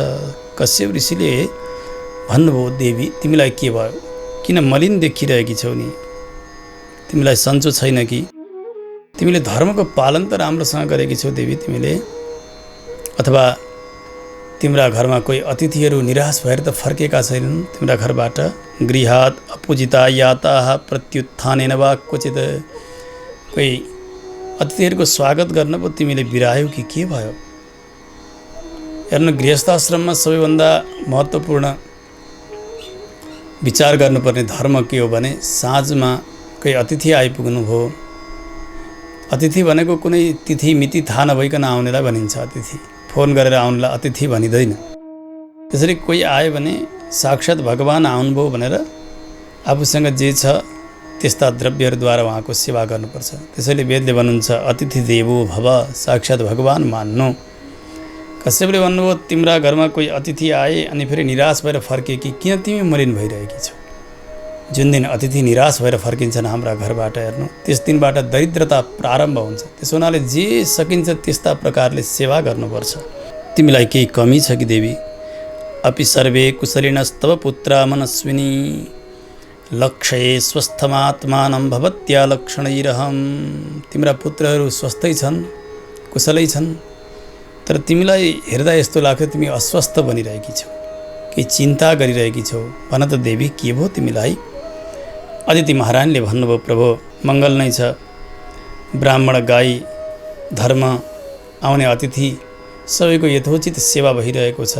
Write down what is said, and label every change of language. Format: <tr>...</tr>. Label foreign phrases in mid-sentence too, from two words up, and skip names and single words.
<ne>कश्यप ऋषिले भन्नुभयो, देवी तिमीलाई के भयो? किन मलिन देखिरहेकी छौ नि? तिमीलाई सन्चो छैन कि? तिमीले धर्मको पालन त राम्रोसँग गरेकी छौ देवी तिमीले, अथवा तिम्रा घरमा कोही अतिथिहरू निराश भएर त फर्केका छैनन् तिम्रा घरबाट?</ne> <sa>गृहात अपूजिता याताः प्रत्युत्थानेन वा क्वचित।</sa> <ne>कोही अतिथिहरूको स्वागत गर्न पो तिमीले बिरायौ कि के भयो? हेर्नु, गृहस्थाश्रममा सबैभन्दा महत्त्वपूर्ण विचार गर्नुपर्ने धर्म के हो भने साँझमा कोही अतिथि आइपुग्नु भयो। अतिथि भनेको कुनै तिथि मिति थाहा नभइकन आउनेलाई भनिन्छ अतिथि। फोन गरेर आउनेलाई अतिथि भनिँदैन। त्यसरी कोही आयो भने साक्षात् भगवान् आउनुभयो भनेर आफूसँग जे छ त्यस्ता द्रव्यहरूद्वारा उहाँको सेवा गर्नुपर्छ। त्यसैले वेदले भन्नुहुन्छ</ne> <sa>अतिथि देवो भव,</sa> <ne>साक्षात् भगवान् मान्नु। कश्यपले भन्नुभयो, तिम्रा घरमा कोही अतिथि आए अनि फेरि निराश भएर फर्के कि किन तिमी मलिन भइरहेकी छौ? जुन दिन अतिथि निराश भएर फर्किन्छन् हाम्रा घरबाट, हेर्नु त्यस दिनबाट दरिद्रता प्रारम्भ हुन्छ। त्यसो हुनाले जे सकिन्छ त्यस्ता प्रकारले सेवा गर्नुपर्छ। तिमीलाई केही कमी छ कि देवी?</ne> <sa>अपि सर्वे कुशलिनस्तव पुत्रा मनस्विनी, लक्ष्ये स्वस्थमात्मानं भवत्या लक्षणैरहं।</sa> <ne>तिम्रा पुत्रहरू स्वस्थै छन्, कुशलै छन्, तर तिमीलाई हेर्दा यस्तो लाग्छ तिमी अस्वस्थ बनिरहेकी छौ, केही चिन्ता गरिरहेकी छौ। भन त देवी के भयो तिमीलाई? अदिति महारानीले भन्नुभयो, प्रभु मङ्गल नै छ। ब्राह्मण, गाई, धर्म, आउने अतिथि सबैको यथोचित सेवा भइरहेको छ।</ne>